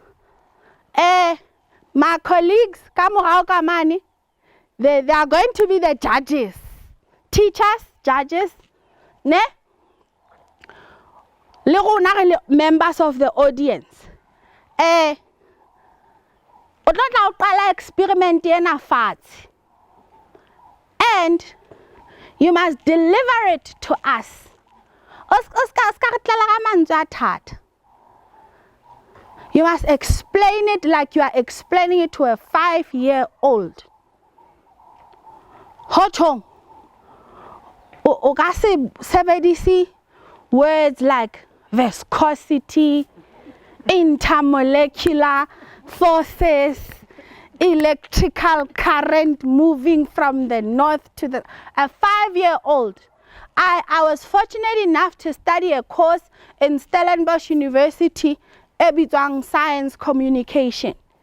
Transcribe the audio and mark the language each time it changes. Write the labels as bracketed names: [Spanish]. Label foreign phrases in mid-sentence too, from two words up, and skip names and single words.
[English] My colleagues [Southern Sotho] ka morao ka mane, [English] they are going to be the judges. Teachers, judges, [Southern Sotho] ne? Le rona [English] members of the audience. [Southern Sotho] O tla qala [English] experiment ena [Southern Sotho] fatshe. [English] And you must deliver it to us. You must explain it like you are explaining it to a 5-year-old. [Southern Sotho] Hochong. O ka se sebedisi [English] words like viscosity, intermolecular forces, electrical current moving from the north to the... A 5-year-old. I was fortunate enough to study a course in Stellenbosch University, ebitwang science communication.